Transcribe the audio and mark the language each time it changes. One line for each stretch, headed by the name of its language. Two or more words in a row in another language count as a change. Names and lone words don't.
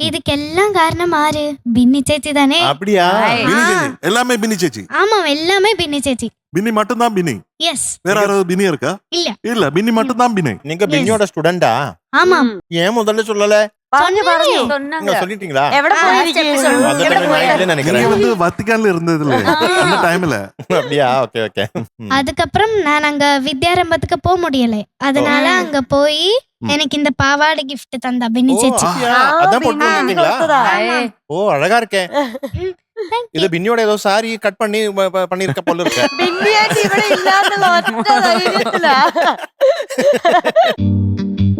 Tamil: இதுக்கெல்லாம் காரணம் ஆறு பின்னி சேச்சி தானே. அப்படியா? பின்னி சேச்சி எல்லாமே பின்னி சேச்சி. ஆமா எல்லாமே பின்னி சேச்சி. பின்னி மட்டும் தான் பின்னி. எஸ். வேற யாராவது பின்னி இருக்கா? இல்ல இல்ல பின்னி மட்டும் தான் பின்னி. நீங்க பின்னியோட ஸ்டூடெண்டா? ஆமா. ஏன் முதல்ல சொல்லல?
Malayalam: പറഞ്ഞു
Tamil: நீங்க சொல்லிட்டீங்களா?
Malayalam: എവിടെ പോയിരിക്കും?
Tamil: நீங்க வத்திக்கான்ல இருந்ததுல அந்த டைம்ல. அப்படியா? ஓகே ஓகே. அதுக்கப்புறம் நான் அங்க வித்யாரம்பத்துக்கு போக முடியல. அதனால அங்க போய் எனக்கு இந்த பாவாடை gift தந்தா பின்னி சேச்சி. அதான் போட்டு வந்தீங்களா? ஓ அழகா இருக்கே. இது பின்னியோட ஏதோ சாரி கட் பண்ணி பண்ணிருக்க போல இருக்கு.
Malayalam: பின்னியாட்டி ഇവിടെ ഇല്ലാന്നുള്ള ഒറ്റ ധൈര്യത്തിലാ.